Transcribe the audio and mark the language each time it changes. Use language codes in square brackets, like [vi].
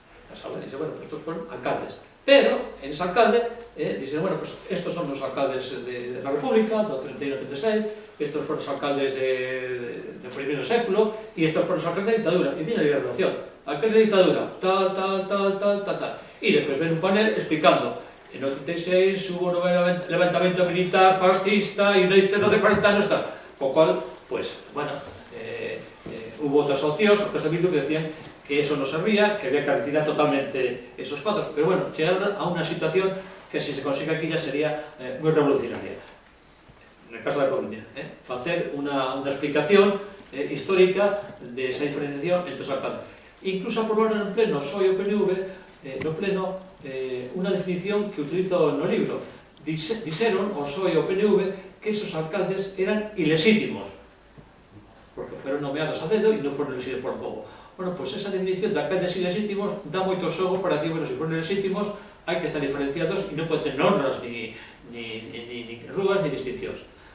[gl] Na sala, e dixe, bueno, [es] pues estos fueron alcaldes. [gl] Pero, en ese alcalde, dixeron, bueno, pues estos son os alcaldes [es] de la República, [gl] do 31 ao 36, estos foron os alcaldes do primeiro século, e estos foron os alcaldes da dictadura. E viene a relación. Alcaldes da dictadura, tal. E despois ven un panel explicando. [es] En el 86 hubo un levantamiento militar fascista [gl] e no de 40 anos tal. [es] Con cual, pues, bueno, hubo otras opcións, otros de Bildu que decían que eso no servía, que había que retirar totalmente esos cuadros. Pero bueno, llegaron a una situación que si se consigue aquí ya sería muy revolucionaria. En el caso de la Coruña, facer una explicación histórica de esa diferenciación entre os alcaldes. [gl] Incluso aprobaron en pleno PSOE e o PNV, no pleno, unha definición que utilizo no libro. Dixeron o PSOE e o PNV que esos alcaldes eran ilexítimos, porque fueron nomeados a dedo e non foron elegidos por povo. Bueno, pois esa definición de alcaldes ilexítimos dá moito xogo para decir, bueno, se foron ilexítimos hai que estar diferenciados e non poden ter honras, ni rúas, ni distincións.